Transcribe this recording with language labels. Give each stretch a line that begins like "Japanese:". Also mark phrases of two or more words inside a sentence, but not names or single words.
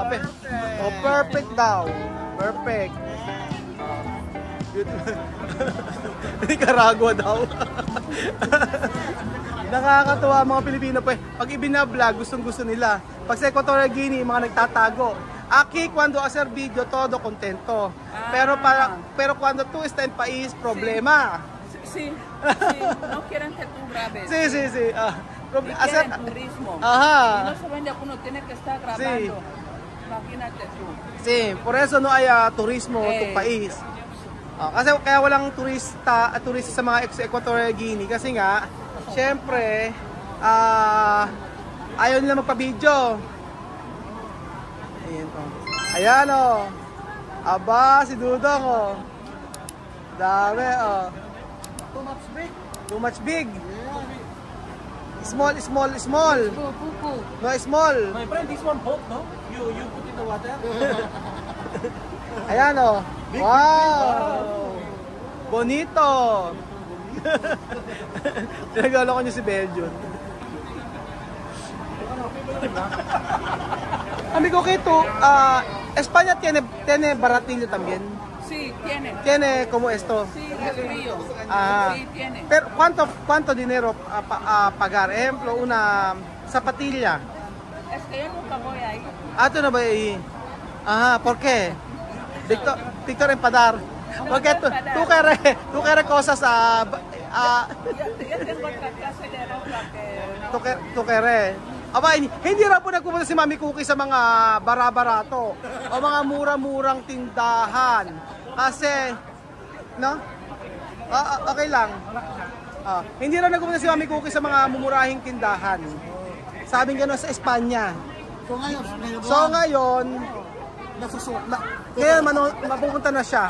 Filipino: Perfect daw. Perfect. Nicaragua daw. Nakakatuwa mga Pilipino pa. Pag ibinablog, gustong-gusto nila. Pag sa Equatorial Guinea, mga nagtatago.
Spanish: Aquí, cuando hacer video, todo contento. Pero cuando tú está en país, problema. Sí, no quieren que tú grabes. Sí. Quieren turismo. Ajá. Y no se vende, uno tiene que estar grabando. Sí. Imagínate tú. Sí, por eso no hay turismo en tu país.
Filipino: Kasi kaya walang turista sa mga Equatorial Guinea kasi nga, syempre, ayaw nila magpa-video. Ayan o. Aba, si Dudong o. Dami o.
English: Too much big. Small. No, small. My friend, this one boat, no? You put in the water?
Filipino: Ayan o. Wow. Bonito. Tinagalo ko niyo si Belgium.
Spanish: Amigo, que tú, España tiene baratillo también. Sí, tiene. Tiene como esto. Sí, es frío. Ah, Sí, tiene. pero ¿cuánto dinero a pagar? Ejemplo, una zapatilla. Es que yo nunca voy ahí. Ah, tú no vas ahí. Ah, ¿por qué? Víctor Empadar. Porque tú quieres cosas Yo tengo otra clase de ropa que... tú quieres.
Filipino: Aba, hindi raw po nagpupunta si Mami Cookie sa mga bara-barato o mga mura-murang tindahan. Kasi, no? Okay lang. Hindi raw nagpupunta si Mami Cookie sa mga mumurahing tindahan. Sabing gano'n sa Espanya. So ngayon, kaya mapupunta na siya.